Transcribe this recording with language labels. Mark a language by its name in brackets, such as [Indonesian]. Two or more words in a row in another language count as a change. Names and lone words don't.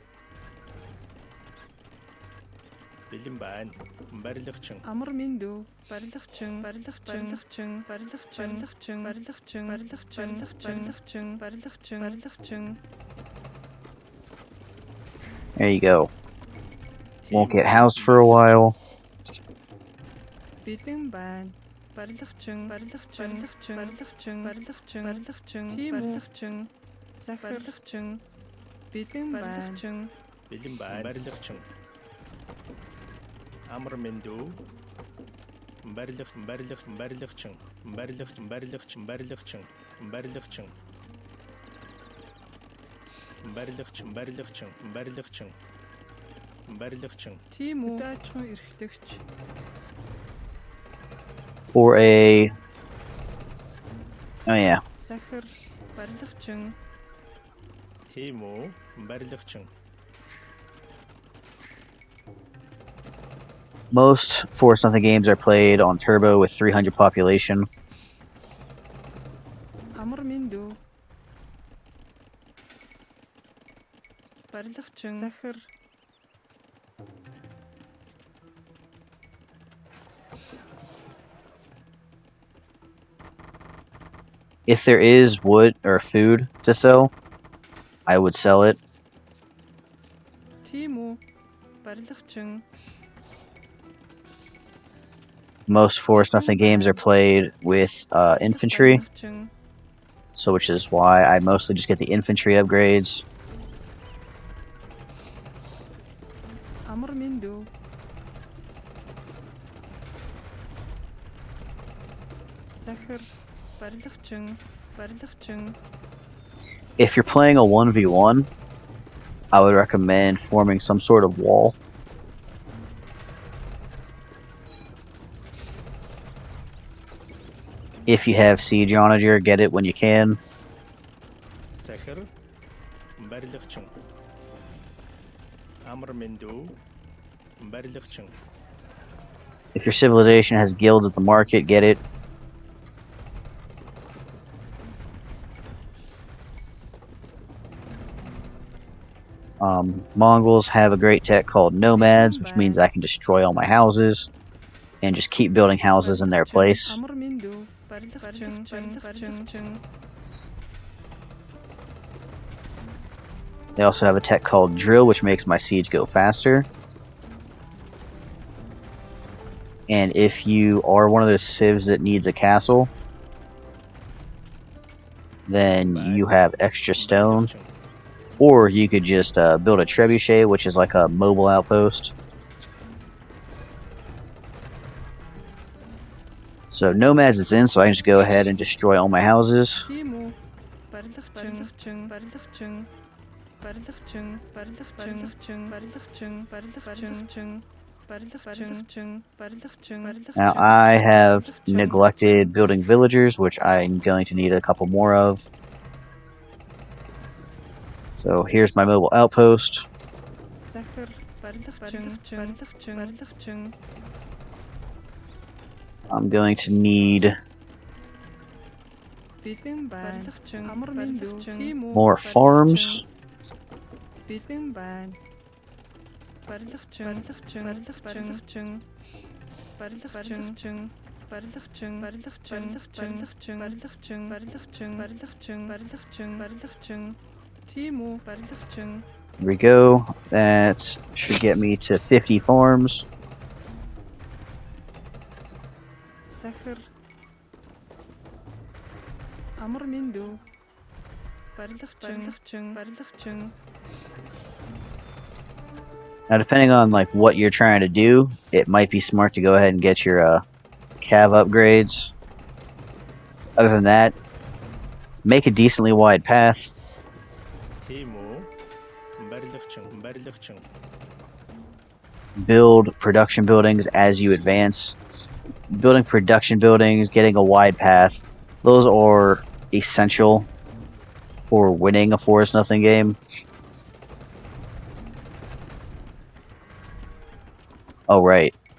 [Mongolian] Бэлэн байна. Барилгачин. Амар минь дүү. Барилгачин. Барилгачин. Барилгачин. Барилгачин. Барилгачин. Барилгачин. [English] There you go. Won't get housed for a while. [Mongolian] Бэлэн байна. Барилгачин. Барилгачин. Тийм үү? Захир. Барилгачин. Бэлэн байна. Бэлэн байна. Барилгачин. Амар минь дүү. Барилгачин. Барилгачин. Тийм үү? Даачхан эрхлэгч. [English] For a... Oh yeah. [Mongolian] Захир. Барилгачин. Тийм үү? Барилгачин. [English] Most Force Nothing games are played on Turbo with 300 population. [Mongolian] Амар минь дүү. Барилгачин. Захир. [English] If there is wood or food to sell, I would sell it. [Mongolian] Тийм үү? Барилгачин. [English] Most Force Nothing games are played with infantry, [Mongolian] Барилгачин. [English] so which is why I mostly just get the infantry upgrades. [Mongolian] Амар минь дүү. Захир. Барилгачин. [English] If you're playing a 1v1, I would recommend forming some sort of wall. If you have Siege Onager, get it when you can. [Mongolian] захир барилгачин амар мэндүү барилгачин [English] If your civilization has guilds at the market, get it. Mongols have a great tech called nomads, which means I can destroy all my houses and just keep building houses in their place. [Mongolian] Амар мэндүү барилгачин [English] They also have a tech called drill, which makes my siege go faster. And if you are one of those civs that needs a castle, then you have extra stone. Or you could just build a trebuchet, which is like a mobile outpost. So nomads is in, so I can just go ahead and destroy all my houses. [Mongolian] тийм үү барилгачин барилгачин барилгачин барилгачин барилгачин барилгачин барилгачин барилгачин [English] Now I have neglected building villagers, which I'm going to need a couple more of. So here's my mobile outpost. [Mongolian] захир барилгачин барилгачин [English] I'm going to need [Mongolian] бэлэн барилгачин амар мэндүү тийм үү [English] more farms. [Mongolian] бэлэн байна барилгачин барилгачин барилгачин барилгачин барилгачин барилгачин барилгачин барилгачин барилгачин барилгачин барилгачин тийм үү барилгачин. [English] Here we go. That should get me to 50 farms. [Mongolian] захир амар мэндүү барилгачин барилгачин. [English] Now, depending on like what you're trying to do, it might be smart to go ahead and get your cav upgrades. Other than that, make a decently wide path. [Mongolian] тийм үү барилгачин [English] Build production buildings as you advance. Building production buildings, getting a wide path, those are essential for winning a Forest Nothing game. Oh, right.